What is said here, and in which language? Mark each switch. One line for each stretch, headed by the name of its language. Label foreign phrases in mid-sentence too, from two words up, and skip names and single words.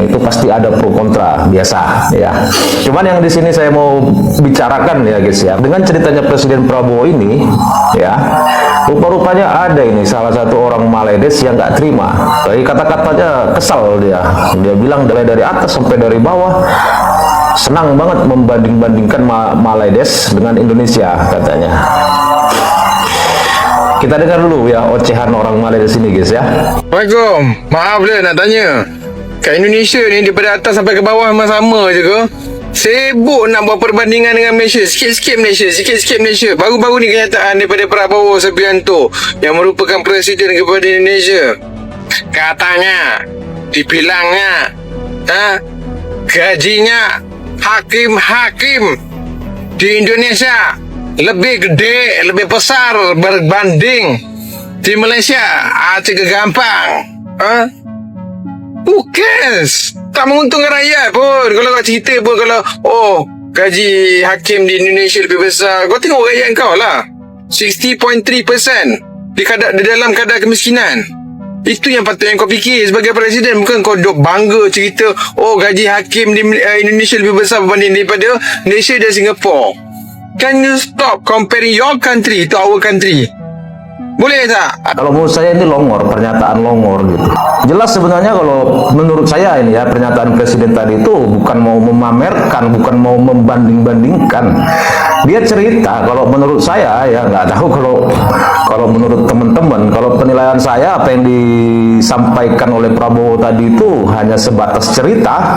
Indonesian: Itu pasti ada pro kontra, biasa ya. Cuman yang di sini saya mau bicarakan ya guys ya, dengan ceritanya Presiden Prabowo ini ya, rupa-rupanya ada ini salah satu orang Malaides yang nggak terima. Dari kata-katanya kesal dia bilang dari atas sampai dari bawah senang banget membanding-bandingkan Malaides dengan Indonesia katanya. Kita dengar dulu ya ocehan orang Malaides ini guys ya.
Malay: Assalamualaikum, maaf lah nak tanya, kat Indonesia ni daripada atas sampai ke bawah sama je ke? Sibuk nak buat perbandingan dengan Malaysia, sikit-sikit Malaysia, sikit-sikit Malaysia. Baru-baru ni kenyataan daripada Prabowo Subianto yang merupakan Presiden kepada Indonesia. Katanya, dibilangnya gajinya hakim-hakim di Indonesia lebih gede, lebih besar berbanding di Malaysia. Cakap gampang.
English: Who cares?
Malay: Tak menguntungkan rakyat pun. Kalau kau cerita pun, kalau gaji hakim di Indonesia lebih besar, kau tengok rakyat kau lah, 60.3% di dalam kadar kemiskinan. Itu yang patutnya kau fikir sebagai Presiden. Bukan kau duk bangga cerita gaji hakim di Indonesia lebih besar berbanding daripada Malaysia dan Singapore.
English: Can you stop comparing your country to our country?
Malay: Boleh tak?
Indonesian: Kalau menurut saya ini longor, pernyataan longor gitu. Jelas sebenarnya kalau menurut saya ini ya, pernyataan Presiden tadi itu bukan mau memamerkan, bukan mau membanding-bandingkan. Dia cerita, kalau menurut saya ya, nggak tahu kalau menurut teman-teman, kalau penilaian saya apa yang disampaikan oleh Prabowo tadi itu hanya sebatas cerita.